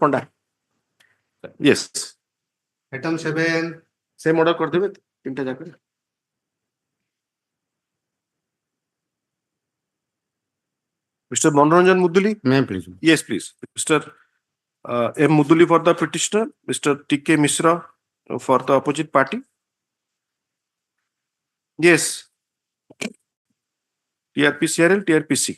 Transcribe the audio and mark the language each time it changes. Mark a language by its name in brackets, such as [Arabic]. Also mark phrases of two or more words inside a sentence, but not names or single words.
[English] Panda. Yes. Item 7. Same order [Odia] କରି ଦେବେ ତିନିଟା ଯାକର. [English] Mr. Manoranjan Muduli. May I please? Yes, please. Mr. M. Muduli for the petitioner. Mr. T.K. Mishra for the opposite party. Yes. TRPCRL, TRPC.